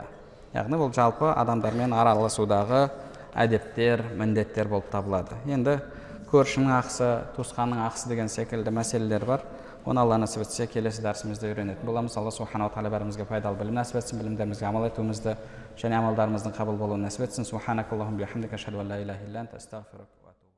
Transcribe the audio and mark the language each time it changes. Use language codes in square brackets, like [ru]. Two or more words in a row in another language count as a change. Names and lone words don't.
[kk] Яғни бұл жалпы адамдармен араласудағы әдептер, міндеттер болып табылады. Енді көршінің ақысы, туысқанның ақысы деген секілді мәселелер бар. Оны Алла насіп етсе, келесі дәрісімізде үйренетін боламыз. Алла [ar] سبحانه وتعالى [kk] бәрімізге пайдалы білім нәсіп етсін, білімдерімізге амал етуімізді және амалдарымыздың қабыл болуын нәсіп етсін. [ar] سبحانك اللهم بحمدك، أشهد أن لا إله إلا أنت، أستغفرك.